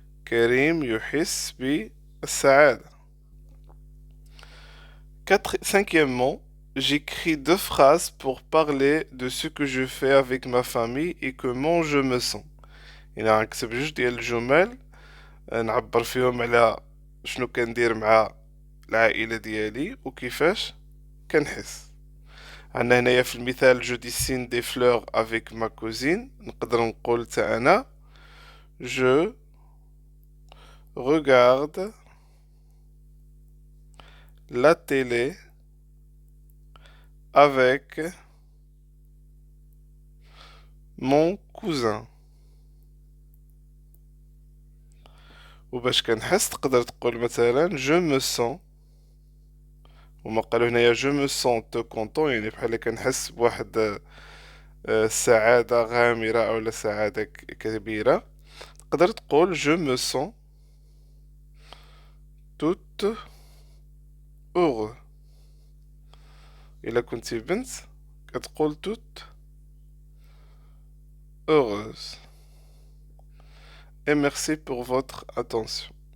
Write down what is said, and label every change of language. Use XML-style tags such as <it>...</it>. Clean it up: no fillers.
<ar>كريم يحس بالسعادة.</ar> <fr>Cinquièmement, j'écris deux phrases pour parler de ce que je fais avec ma famille et comment je me sens.</fr> <ar>يعني غنكتب جوج ديال الجمل نعبر فيهم على شنو كندير مع العائلة ديالي وكيفاش كنحس. عندنا هنايا في المثال</ar> <fr>جو dessine des fleurs avec ma cousine.</fr> <ar>نقدر نقول تا أنا</ar> <fr>je regarde la télé avec mon cousin.</fr> <ar>وباش كنحس تقدر تقول مثلا</ar> <fr>je me sens.</fr> <ar>وما قالوا هنايا</ar> <fr>je me sens te content</fr> <ar>يعني بحال كنحس بواحد سعادة غامرة أو سعادة كبيرة. تقدر تقول</ar> <fr>je me sens toute heureux.</fr> <ar>إلا كنتي بنت كتقول</ar> <fr>toute heureuse. Et merci pour votre attention.</fr>